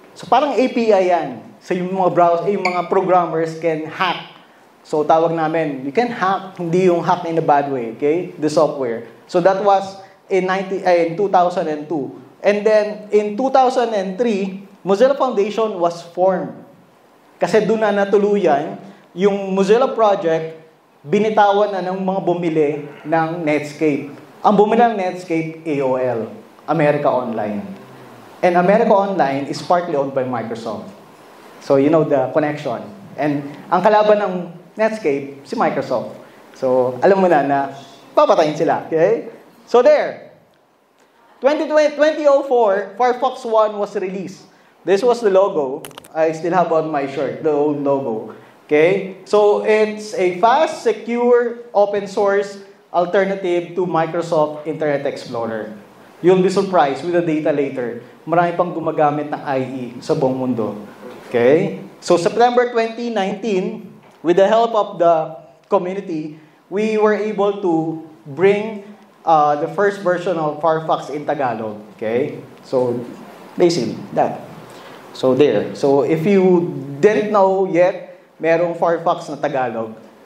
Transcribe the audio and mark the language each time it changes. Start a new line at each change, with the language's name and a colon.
Filipino: So, parang API yan. So, yung mga programmers
English: can hack. So,
Filipino: tawag namin,
English: you can hack,
Filipino: hindi yung
English: hack in a bad way, okay? The software. So, that was in 2002. And then, in 2003, Mozilla Foundation was formed.
Filipino: Kasi doon na natuluyan, yung Mozilla Project, binitawan na ng mga bumili ng Netscape. Ang bumili ng Netscape, AOL, America Online.
English: And America Online is partly owned by Microsoft. So, you know the connection.
Filipino: And ang kalaban ng Netscape, si Microsoft. So, alam mo na papatayin sila. Okay? So, there.
English: 2004, Firefox 1 was released. This was the logo. I still have on my shirt, the old logo. Okay? So, it's a fast, secure, open source alternative to Microsoft Internet Explorer. You'll be surprised with the data later.
Filipino: Marami pang gumagamit ng IE sa buong mundo.
English: Okay? So, September 2019, with the help of the community, we were able to bring the first version of Firefox in Tagalog. Okay? So, basically, that. So, there. So, if you didn't know yet,
Filipino: merong Firefox na Tagalog.